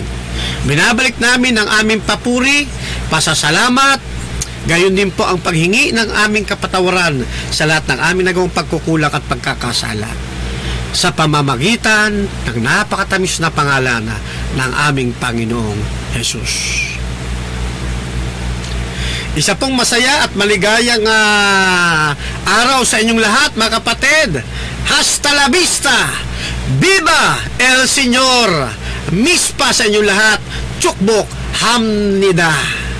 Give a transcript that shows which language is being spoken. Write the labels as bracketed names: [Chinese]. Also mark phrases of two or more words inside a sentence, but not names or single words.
[Filipino] Binabalik namin ang aming papuri, pasasalamat, gayon din po ang paghingi ng aming kapatawaran sa lahat ng aming nagawang pagkukulang at pagkakasala. Sa pamamagitan ng napakatamis na pangalan ng aming Panginoong Jesus. Isa pong masaya at maligayang araw sa inyong lahat, mga kapatid. [Spanish] Hasta la vista! Viva el Señor! [Filipino] Mispa sa inyong lahat. [Korean] 축복합니다!